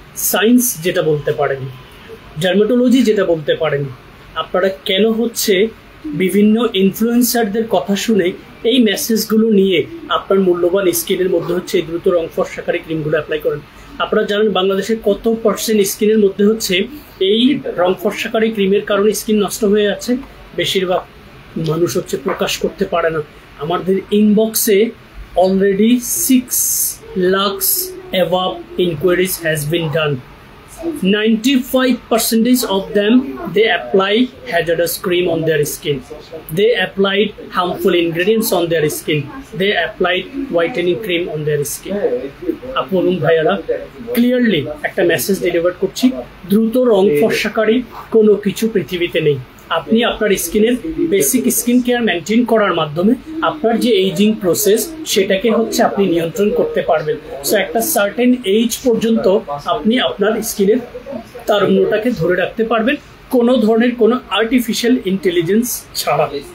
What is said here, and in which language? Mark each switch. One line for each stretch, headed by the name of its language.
Bangla: Science যেটা বলতে পারেনি, ডার্মাটোলজি যেটা বলতে পারেনি, আপনারা কেন হচ্ছে বিভিন্ন ইনফ্লুয়েন্সারদের কথা শুনে এই মেসেজগুলো নিয়ে আপনার মূল্যবান স্কিনের মধ্যে হচ্ছে এই দ্রুত রং ফর্সাকারী ক্রিমগুলো অ্যাপ্লাই করেন। আপনারা জানেন বাংলাদেশে কত পার্সেন্ট স্কিনের মধ্যে হচ্ছে এই রং ফর্সাকারী ক্রিমের কারণে স্কিন নষ্ট হয়ে আছে? বেশিরভাগ মানুষ হচ্ছে প্রকাশ করতে পারে না। আমাদের ইনবক্সে already 6 lakh
English: above inquiries has been done. 95% of them they apply hazardous cream on their skin, they applied harmful ingredients on their skin, they applied whitening cream on their skin.
Bangla: আপু এবং ভাইয়ারা ক্লিয়ারলি একটা মেসেজ ডেলিভার করছি, দ্রুত রং ফর্সাকারী কোনো কিছু পৃথিবীতে নেই। আপনি আপনার স্কিনের বেসিক স্কিন কেয়ার মেনটেন করার মাধ্যমে আপনার যে এইজিং প্রসেস সেটাকে হচ্ছে আপনি নিয়ন্ত্রণ করতে পারবেন। সো একটা সার্টেন এইজ পর্যন্ত আপনি আপনার স্কিনের তারুণ্যটাকে ধরে রাখতে পারবেন কোনো ধরনের কোনো আর্টিফিশিয়াল ইন্টেলিজেন্স ছাড়া।